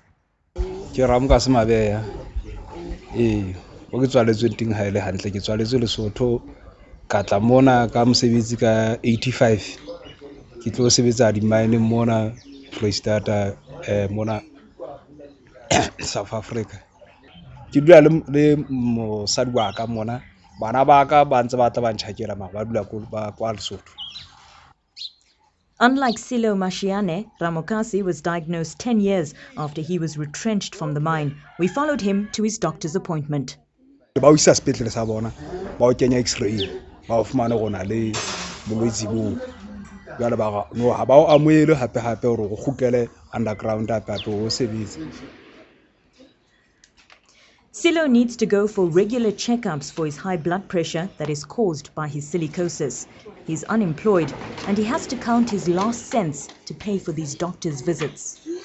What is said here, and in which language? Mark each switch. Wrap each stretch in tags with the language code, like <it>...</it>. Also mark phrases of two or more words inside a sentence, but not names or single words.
<st>Ke ramuka se mabeya o ke tswaletswe teng ha ile hantle ke tswaletswe Lesotho ka tla mona ka mosebetsi ka 85 ke tlo sebetsa di mine mona Freestata mona South Africa ke dula le mosadi wa ka mona bana ba ka ba ntse ba tla ba ntshakela ma ba dula kwa Lesotho.</st> <en>Unlike Silo Mashiane, Ramokasi was diagnosed 10 years after he was retrenched from the mine. We followed him to his doctor's appointment.</en> <st>Ba o isa sepetlele sa bona ba o kenya x-ray ba o fumana gona le bolwetsi bo jwale ba no ha ba o amoele hape hore go khukele underground hape o sebetse.</st> <en>Silo needs to go for regular checkups for his high blood pressure that is caused by his silicosis. He's unemployed and he has to count his last cents to pay for these doctor's visits.</en>